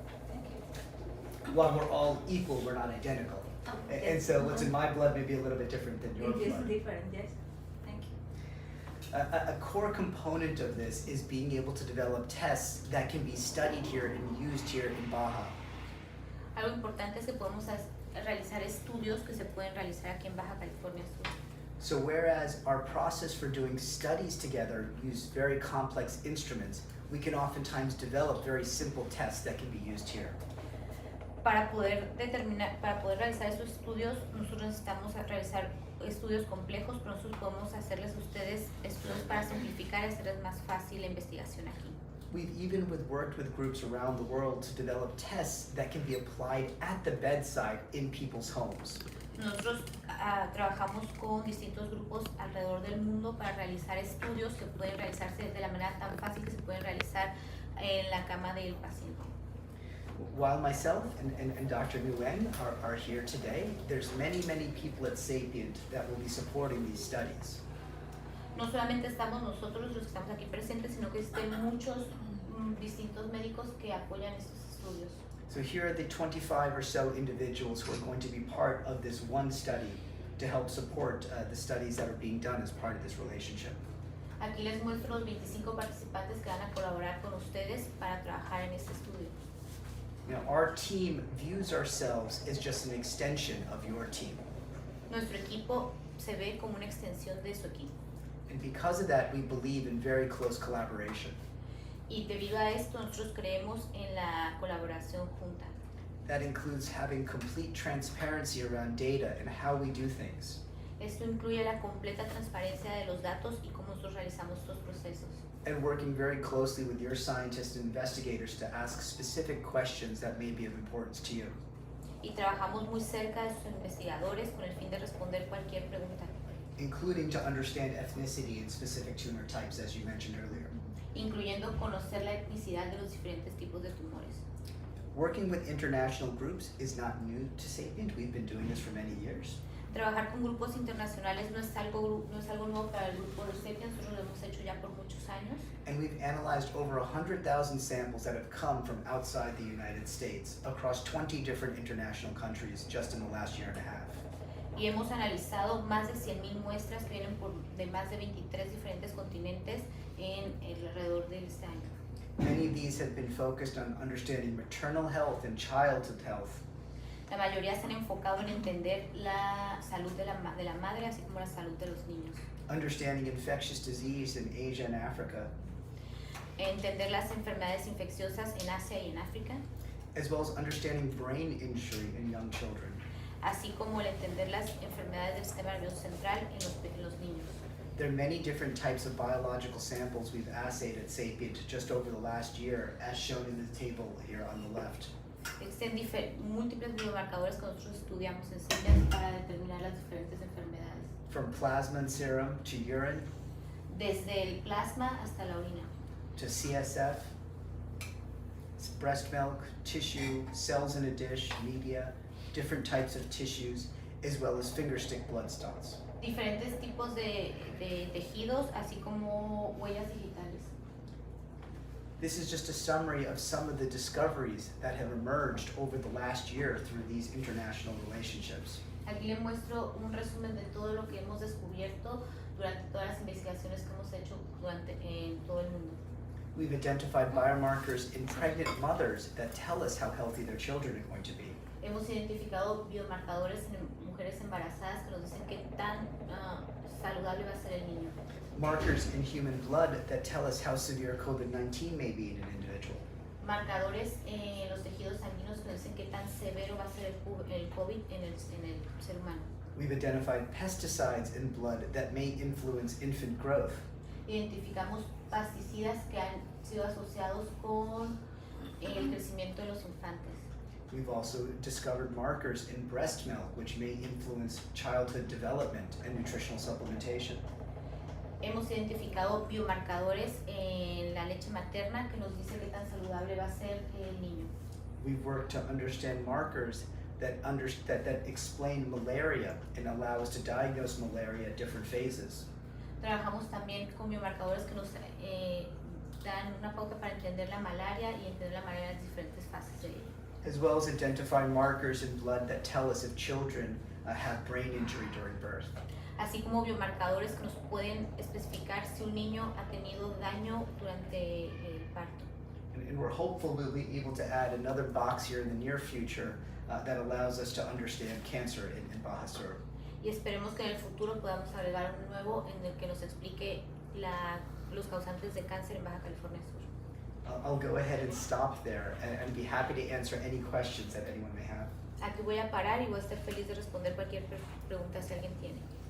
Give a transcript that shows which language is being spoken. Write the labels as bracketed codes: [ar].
[en] Thank you. While we're all equal, we're not identical. And so what's in my blood may be a little bit different than your It is blood. different, yes. Thank you. A core component of this is being able to develop tests that can be studied here and used here in Baja. [es] Algo importante es que podemos realizar estudios que se pueden realizar aquí en Baja California Sur. [en] So whereas our process for doing studies together use very complex instruments, we can oftentimes develop very simple tests that can be used here. [es] Para poder realizar esos estudios, nosotros necesitamos realizar estudios complejos, pero nosotros podemos hacerles a ustedes estudios para simplificar y hacerles más fácil la investigación aquí. [en] We've even worked with groups around the world to develop tests that can be applied at the bedside in people's homes. [es] Nosotros trabajamos con distintos grupos alrededor del mundo para realizar estudios que pueden realizarse de la manera tan fácil que se pueden realizar en la cama del paciente. [en] While myself and Dr. Nguyen are here today, there's many people at Sapient that will be supporting these studies. [es] No solamente estamos nosotros los que estamos aquí presentes, sino que existen muchos distintos médicos que apoyan estos estudios. [en] So here are the 25 or so individuals who are going to be part of this one study to help support the studies that are being done as part of this relationship. [es] Aquí les muestro los 25 participantes que van a colaborar con ustedes para trabajar en este estudio. [en] You know, our team views ourselves as just an extension of your team. [es] Nuestro equipo se ve como una extensión de su equipo. [en] And because of that, we believe in very close collaboration. [es] Y debido a esto, nosotros creemos en la colaboración junta. [en] That includes having complete transparency around data and how we do things. [es] Esto incluye la completa transparencia de los datos y cómo nosotros realizamos estos procesos. [en] And working very closely with your scientists and investigators to ask specific questions that may be of importance to you. [es] Y trabajamos muy cerca de sus investigadores con el fin de responder cualquier pregunta, [en] Including to understand ethnicity in specific tumor types, as you mentioned earlier. [es] incluyendo conocer la etnicidad de los diferentes tipos de tumores. [en] Working with international groups is not new to Sapient. We've been doing this for many years. [es] Trabajar con grupos internacionales no es algo nuevo para el grupo de Estamos, nosotros lo hemos hecho ya por muchos años. [en] And we've analyzed over 100,000 samples that have come from outside the United States across 20 different international countries just in the last year and a half. [es] Y hemos analizado más de 100,000 muestras que vienen de más de 23 diferentes continentes alrededor de este año. [en] Many of these have been focused on understanding maternal health and childhood health. [es] La mayoría se han enfocado en entender la salud de la madre, así como la salud de los niños. [en] Understanding infectious disease in Asia and Africa, [es] Entender las enfermedades infecciosas en Asia y en África, [en] as well as understanding brain injury in young children. [es] así como el entender las enfermedades del sistema nervioso central en los niños. [en] There are many different types of biological samples we've assayed at Sapient just over the last year, as shown in the table here on the left. [es] Existen múltiples biomarcadores que nosotros estudiamos en CITES para determinar las diferentes enfermedades, [en] From plasma and serum to urine [es] desde el plasma hasta la orina, [en] to CSF, breast milk, tissue, cells in a dish, media, different types of tissues, as well as finger stick blood stones. [es] diferentes tipos de tejidos, así como huellas digitales. [en] This is just a summary of some of the discoveries that have emerged over the last year through these international relationships. [es] Aquí le muestro un resumen de todo lo que hemos descubierto durante todas las investigaciones que hemos hecho en todo el mundo. [en] We've identified biomarkers in pregnant mothers that tell us how healthy their children are going to be. [es] Hemos identificado biomarcadores en mujeres embarazadas que nos dicen qué tan saludable va a ser el niño. [en] Markers in human blood that tell us how severe COVID-19 may be in an individual. [es] Marcadores en los tejidos sanguíneos que nos dicen qué tan severo va a ser el COVID en el ser humano. [en] We've identified pesticides in blood that may influence infant growth. [es] Identificamos pesticidas que han sido asociados con el crecimiento de los infantes. [en] We've also discovered markers in breast milk which may influence childhood development and nutritional supplementation. [es] hemos identificado biomarcadores en la leche materna que nos dice qué tan saludable va a ser el niño. [en] We've worked to understand markers that explain malaria and allow us to diagnose malaria at different phases. [es] Trabajamos también con biomarcadores que nos dan una pauta para entender la malaria y entender la malaria en las diferentes fases de ella. [en] As well as identify markers in blood that tell us if children have brain injury during birth. [es] Así como biomarcadores que nos pueden especificar si un niño ha tenido daño durante el parto. [en] And we're hopeful we'll be able to add another box here in the near future that allows us to understand cancer in Baja Sur. [es] Y esperemos que en el futuro podamos agregar un nuevo en el que nos explique los causantes de cáncer en Baja California Sur. [en] I'll go ahead and stop there and be happy to answer any questions that anyone may have. [es] Aquí voy a parar y voy a estar feliz de responder cualquier pregunta si alguien tiene.